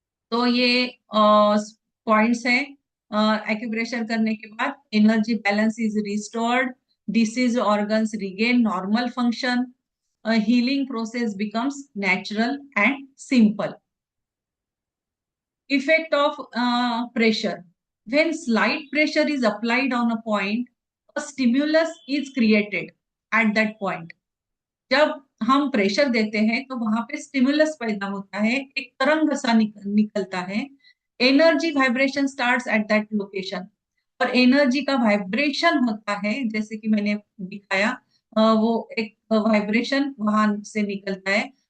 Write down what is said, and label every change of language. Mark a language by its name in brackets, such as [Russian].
[Hindi] तो ये पॉइंट्स हैं। [English] Acupressure करने के बाद energy balance is restored, disease organs regain normal function, healing process becomes natural and simple. Effect of pressure. When slight pressure is applied on a point, a stimulus is created at that point. [Hindi] जब हम pressure देते हैं तो वहां पे stimulus पैदा होता है, एक तरंग सा निकलता है। [English] energy vibration starts at that location, [Hindi] और एनर्जी का वाइब्रेशन होता है, जैसे कि मैंने दिखाया, वो एक वाइब्रेशन वहां से निकलता है।